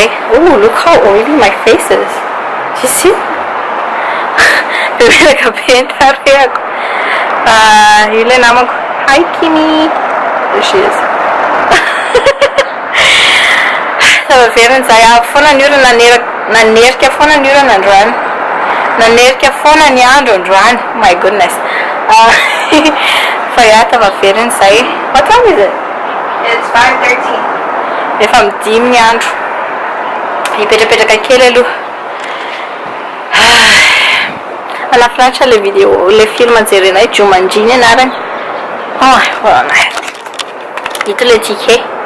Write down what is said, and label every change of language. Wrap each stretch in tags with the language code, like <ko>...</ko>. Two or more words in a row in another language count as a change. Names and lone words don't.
<en>Oh, look how oily my face is. You see?</en> <mg>Beberaka be tarehako. Ilay namako.</mg> <en>Hi Kimi. There she is.</en> <mg>Tafaveriny zay. Foana ny orana nanerika foana ny orana androany. Nanerika foana ny andro androany.</mg> <en>My goodness.</en> <mg>Fa ya tafaveriny zay.</mg> <en>What time is it? It's 5:13.</en> <mg>Efa midimy ny andro. Ipetrapetraka kely aloha. Alafilanitra le video, le film jerenay Jumanji ny anarany. Ito le ticket.</mg>